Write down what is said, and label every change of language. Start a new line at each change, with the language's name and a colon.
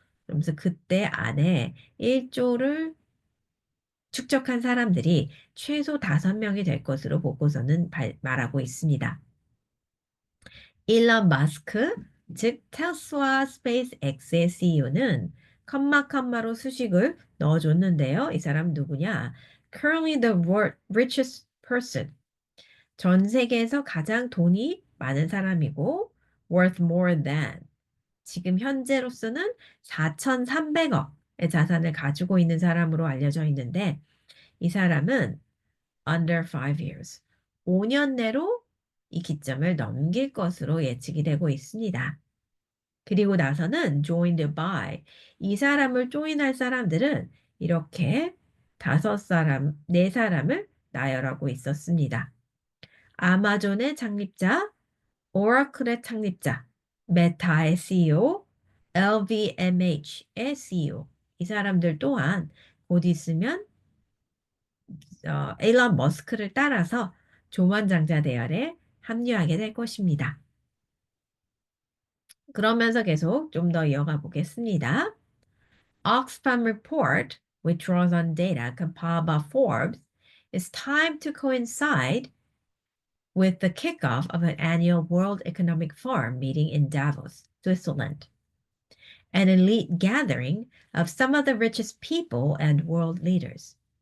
Korean: 그러면서 그때 안에 1조를 축적한 사람들이 최소 5명이 될 것으로 보고서는 말하고 있습니다. 일론 마스크, 즉 테슬라 스페이스X의 CEO는 컴마로 수식을 넣어줬는데요. 이 사람 누구냐?
English: Currently the world richest person.
Korean: 전 세계에서 가장 돈이 많은 사람이고
English: worth more than.
Korean: 지금 현재로서는 4,300억의 자산을 가지고 있는 사람으로 알려져 있는데 이 사람은
English: under 5 years.
Korean: 5년 내로 이 기점을 넘길 것으로 예측이 되고 있습니다. 그리고 나서는 joined by. 이 사람을 조인할 사람들은 이렇게 5사람, 4사람을 나열하고 있었습니다. 아마존의 창립자, 오라클의 창립자, 메타의 CEO, LVMH의 CEO. 이 사람들 또한 곧 있으면 에일런 머스크를 따라서 조만장자 대열에 합류하게 될 것입니다. 그러면서 계속 좀 더 이어가 보겠습니다.
English: Oxfam report, which draws on data compiled by Forbes, is timed to coincide with the kickoff of an annual World Economic Forum meeting in Davos, Switzerland, an elite gathering of some of the richest people and world leaders.